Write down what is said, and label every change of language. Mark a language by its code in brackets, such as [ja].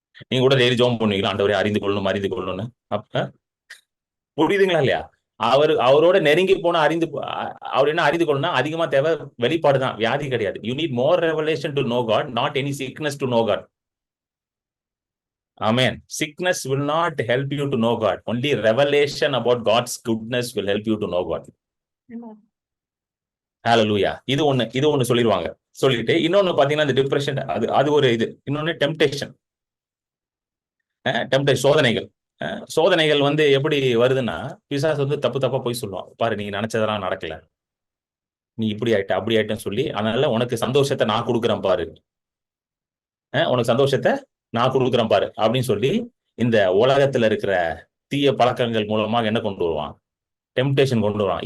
[ta] நீங்க கூட டெய்லி ஜோம் பண்ணுவீங்களா, ஆண்டவரே அறிந்து கொள்ளணும்னு? அப்ப புரியுதுங்களா இல்லையா? அவரோட நெருங்கி போனா அவர் என்ன அறிந்து கொள்ளணும்னா அதிகமா தேவை வெளிப்பாடு தான், வியாதி கிடையாது. [en] You need more revelation to know God, not any sickness to know God. Amen. Sickness will not help you to know God. Only revelation about God's goodness will help you to know God. [ta] Hallelujah. இது ஒண்ணு சொல்லிடுவாங்க. சொல்லிட்டு இன்னொன்னு பாத்தீங்கன்னா இந்த depression, அது ஒரு இது. இன்னொன்னு டெம்டேஷன், சோதனைகள். சோதனைகள் வந்து எப்படி வருதுன்னா, பிசாசு வந்து தப்பா போய் சொல்லுவான், பாரு நீ நினைச்சதெல்லாம் நடக்கல, நீ இப்படி ஆயிட்ட அப்படி ஆயிட்டேன்னு சொல்லி, அதனால உனக்கு சந்தோஷத்தை நான் கொடுக்குறேன் பாரு, உனக்கு சந்தோஷத்தை நான் கொடுக்குறேன் பாரு அப்படின்னு சொல்லி இந்த உலகத்துல இருக்கிற தீய பழக்கங்கள் மூலமாக என்ன கொண்டு வருவான்? டெம்டேஷன் கொண்டு வருவான்.